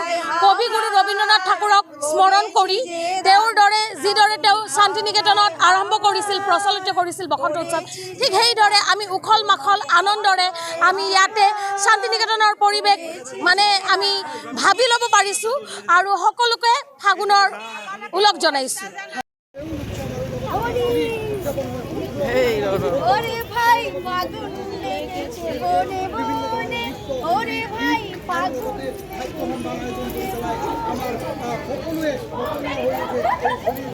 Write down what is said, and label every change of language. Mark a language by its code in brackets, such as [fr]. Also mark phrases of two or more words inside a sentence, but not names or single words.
[as] কবিগুৰু ৰবীন্দ্ৰনাথ ঠাকুৰক স্মৰণ কৰি তেওঁৰ দৰে যিদৰে তেওঁ শান্তি নিকেতনত আৰম্ভ কৰিছিল প্ৰচলিত কৰিছিল বসন্ত উৎসৱ, ঠিক সেইদৰে আমি উখল মাখল আনন্দৰে আমি ইয়াতে শান্তি নিকেতনৰ পৰিৱেশ মানে আমি ভাবি ল'ব পাৰিছোঁ আৰু সকলোকে ফাগুনৰ ওলগ জনাইছোঁ। [bn] ওরে ভাই ফাগুন লেগেছে বনে বনে, ওরে ভাই ফাগুন